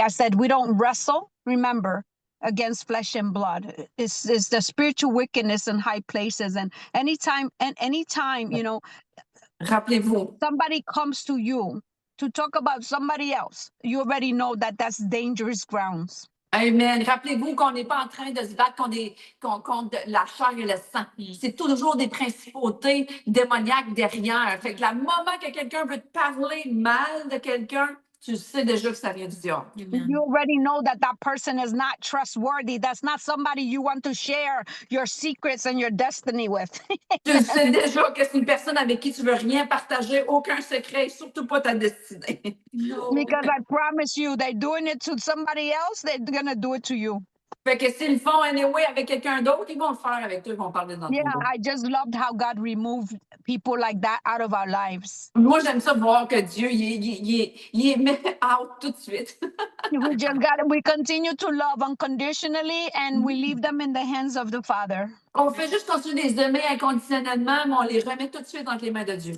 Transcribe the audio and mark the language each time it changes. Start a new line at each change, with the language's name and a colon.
English: I said we don't wrestle. Remember, against flesh and blood. It's the spiritual wickedness in high places. And anytime, you know,
French: Rappelez-vous,
English: somebody comes to you to talk about somebody else, you already know that that's dangerous grounds. Amen.
French: Rappelez-vous qu'on n'est pas en train de se battre contre la chair et le sang. C'est toujours des principautés démoniaques derrière. Fait que le moment que quelqu'un veut te parler mal de quelqu'un, tu sais déjà que ça vient du diable. Amen.
English: You already know that that person is not trustworthy. That's not somebody you want to share your secrets and your destiny with.
French: Tu sais déjà que c'est une personne avec qui tu veux rien partager, aucun secret, surtout pas ta destinée.
English: No. Because I promise you, they're doing it to somebody else, they're going to do it to you.
French: Fait que s'ils le font anyway avec quelqu'un d'autre, ils vont le faire avec toi, ils vont parler dans ton dos.
English: I just loved how God removed people like that out of our lives.
French: Moi, j'aime ça voir que Dieu, il met out tout de suite.
English: We continue to love unconditionally and we leave them in the hands of the Father.
French: On fait juste continuer de les aimer inconditionnellement, mais on les remet tout de suite entre les mains de Dieu.